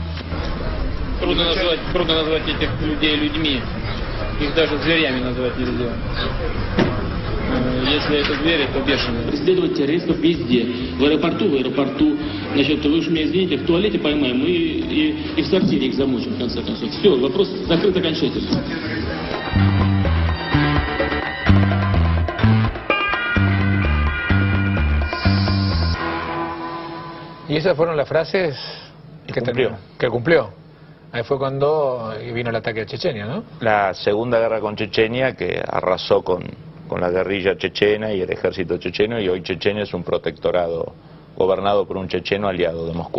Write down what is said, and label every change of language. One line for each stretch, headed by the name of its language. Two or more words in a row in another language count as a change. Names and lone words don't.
Russian: Трудно назвать этих людей людьми, их даже зверями назвать нельзя. Если это звери, то бешеные. Преследовать террористов везде, в аэропорту, значит, вы уж меня извините, в туалете поймаем и в сортире их замочим, в конце концов. Все, вопрос закрыт окончательно.
Spanish: ¿Y esas fueron las frases que cumplió? Ahí fue cuando vino el ataque a Chechenia, ¿no? La segunda guerra con Chechenia, que arrasó con la guerrilla chechena y el ejército checheno, y hoy Chechenia es un protectorado gobernado por un checheno aliado de Moscú.